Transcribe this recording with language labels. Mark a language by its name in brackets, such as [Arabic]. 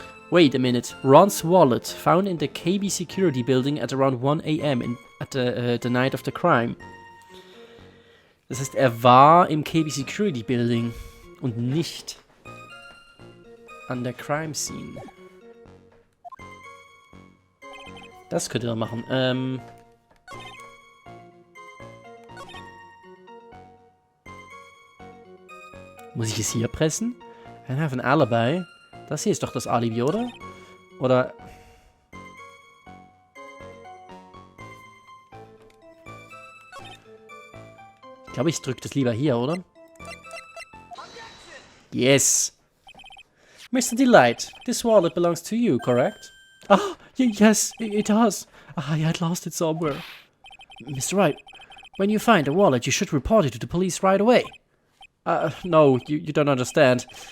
[English] Wait a minute. Ron's wallet found in the KB security building at around 1 AM at the night of the crime. [German] Das heißt, er war im KB security building und nicht an der [English] crime scene. [German] Das könnte er machen. Muss ich es hier pressen? [English] I have an alibi. [German] Das hier ist doch das Alibi, oder? Oder... Ich glaube, ich drücke das lieber hier, oder? [English] Yes. Mr. Delight, this wallet belongs to you, correct? Ah, yes, it does. I had lost it somewhere. Mr. Wright, when you find a wallet, you should report it to the police right away. No, you don't understand.